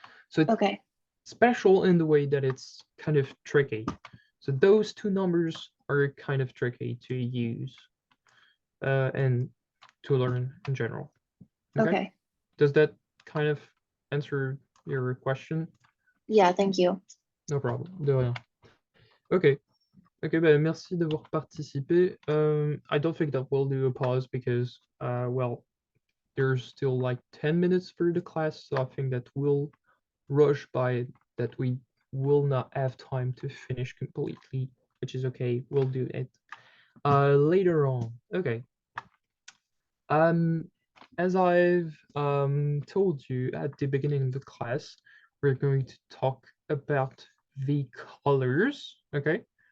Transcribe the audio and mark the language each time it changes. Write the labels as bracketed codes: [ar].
[en] So it's special in the way that it's kind of tricky. So those two numbers are kind of tricky to use. and to learn in general. Okay. Does that kind of answer your question? Yeah, thank you. No problem. [fr] De rien. [en] Okay. [fr] Okay, ben, merci d'avoir participé. [en] I don't think that we'll do a pause because, well, there's still like 10 minutes for the class, so I think that we'll rush by it, that we will not have time to finish completely, which is okay. We'll do it later on. Okay. As I've told you at the beginning of the class, we're going to talk about the colors. Okay.